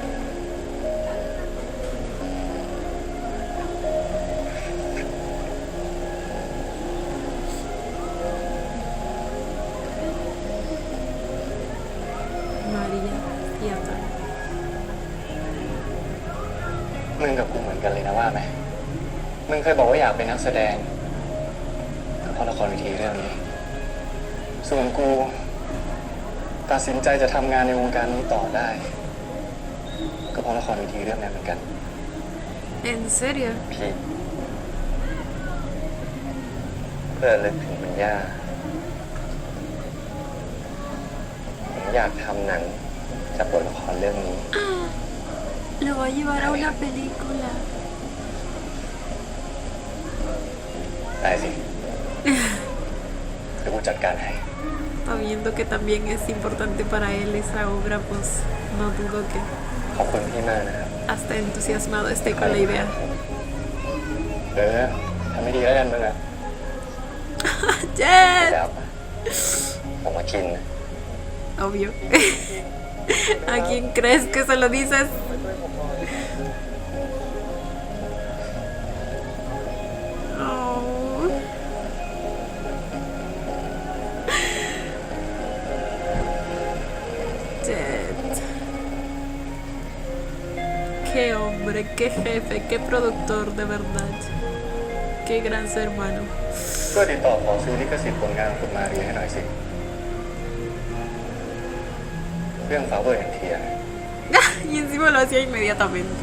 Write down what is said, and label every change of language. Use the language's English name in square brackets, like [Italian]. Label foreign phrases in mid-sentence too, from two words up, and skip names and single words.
[Spanish] María y Antonio. [Thai] มึงกับกูเหมือนกันเลยนะว่าไหมมึงเคยบอกว่าอยากเป็นนักแสดงก็เพราะละครเวทีเรื่องนี้ ส่วนกูตัดสินใจจะทำงานในวงการนี้ต่อได้ ก็เพราะละครเวทีเรื่องนั้นเหมือนกัน [Spanish] ¿En serio? [Thai] พี่เพื่อลึกถึงคุณย่าผมอยากทำหนังจากบทละครเรื่องนี้ [Spanish] Lo va a llevar a una película. [Thai] ได้สิ เดี๋ยวกูจัดการให้ [Spanish] Está viendo que también es importante para él esa obra, pues no dudo que [Thai] ขอบคุณพี่มากนะครับ [Spanish] hasta entusiasmado esté con la idea. [Thai] ทำไม่ดีแล้วกันมึงอะ [Spanish] ¡Yes! [Thai] แล้วผมมากินนะ [Spanish] Obvio. ¿A quién crees que se lo dices? Oh. Jet. Qué hombre, qué jefe, qué productor, de verdad. Qué gran ser humano. [Thai] ช่วยติดต่อขอซื้อลิขสิทธิ์ผลงานของคุณมาเรียให้หน่อยสิ เรื่อง Flower and Tear [Spanish] Y encima lo hacía inmediatamente.